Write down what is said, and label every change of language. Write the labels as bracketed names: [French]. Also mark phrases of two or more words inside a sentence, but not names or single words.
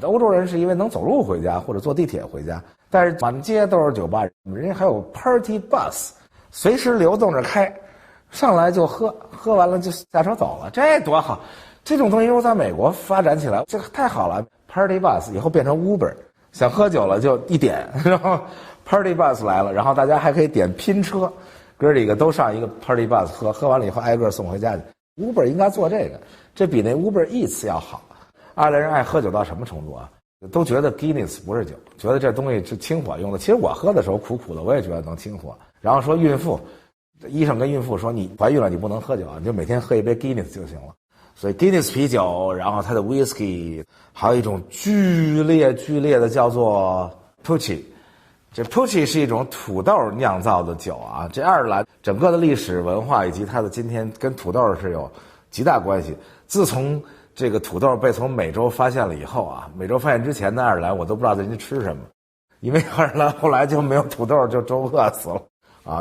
[Chinese] 歐洲人是因為能走路回家或者坐地鐵回家，但是滿街都是酒吧，人家還有 Party Bus， 隨時流動着開，上來就喝，喝完了就下車走了，這多好！這種東西如果在美國發展起來，這個太好了。Party Bus 以後變成 Uber， 想喝酒了就一點，然後 Party Bus 來了，然後大家還可以點拼車，哥幾個都上一個 Party Bus 喝，喝完了以後挨個送回家去。Uber 應該做這個，這比那 Uber Eats 要好。愛爾蘭人愛喝酒到什麼程度啊？都覺得 Guinness 不是酒，覺得這東西是清火用的。其實我喝的時候苦苦的，我也覺得能清火。然後說孕婦，醫生跟孕婦說你懷孕了你不能喝酒，你就每天喝一杯 Guinness 就行了。所以 Guinness 啤酒，然後它的 whisky，還有一種劇烈的叫做 Pucci。這 Pucci 是一種土豆釀造的酒啊。這愛爾蘭整個的歷史文化以及它的今天跟土豆是有極大關係。自從這個土豆被從美洲發現了以後啊，美洲發現之前的愛爾蘭我都不知道人家吃什麼，因為愛爾蘭後來就沒有土豆，就都餓死了啊。